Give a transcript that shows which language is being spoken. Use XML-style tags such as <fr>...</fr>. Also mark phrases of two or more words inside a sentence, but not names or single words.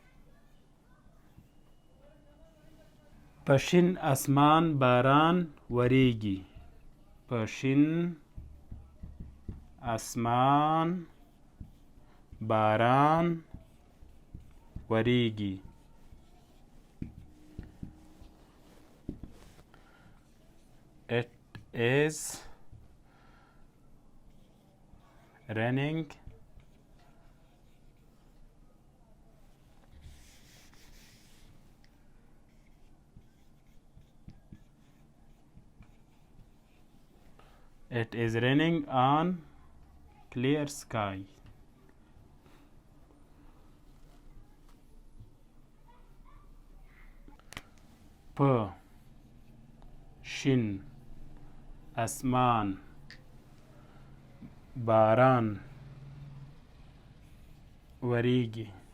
<ps>په شین اسمان باران وریږي. په شین اسمان باران وریږي.</ps> <en>It is raining It is raining on clear sky.</en> <ps>په شین اسمان باران وریږي.</ps>